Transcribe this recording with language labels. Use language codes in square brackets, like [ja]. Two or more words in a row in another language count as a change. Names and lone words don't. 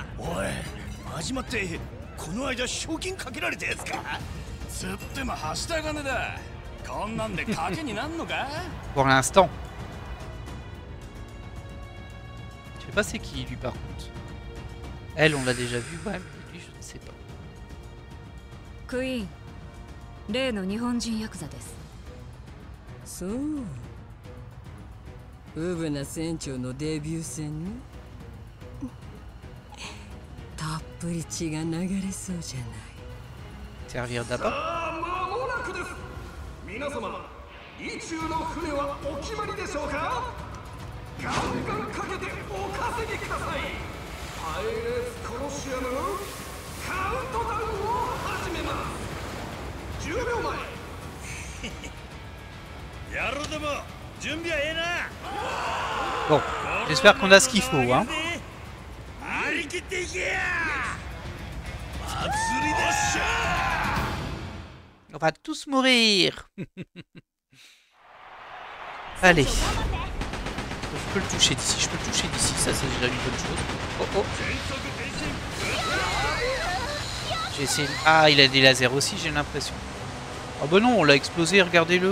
[ja] おい、始まってこの間賞金かけられたやつか。つってもはした金だ。こんなんで賭けになんのか。 [fr] Pour l'instant. Je sais pas c'est qui lui par contre. Elle on l'a déjà vu, ouais, mais lui je ne sais pas. [ja] クイーン、例の日本人ヤクザです。そう。ウブな船長のデビュー戦ね。たっぷり血が流れそうじゃない。 [fr] Servir d'abord. [ja] 間もなくです。皆様、意中の船はお決まりでしょうか。ガンガンかけてお稼ぎください。パイレーツコロシアムカウントダウンを始めます。10秒前。やろうでも準備はええな。 [fr] Bon, j'espère qu'on a ce qu'il faut, hein. [ja] 張り切っていけや。祭りでっしゃ。 [fr] On va tous mourir. Allez. Je peux le toucher d'ici, je peux le toucher d'ici, ça c'est déjà une bonne chose. Oh oh. J'ai essayé... Ah, il a des lasers aussi, j'ai l'impression. Oh bah non, on l'a explosé, regardez-le.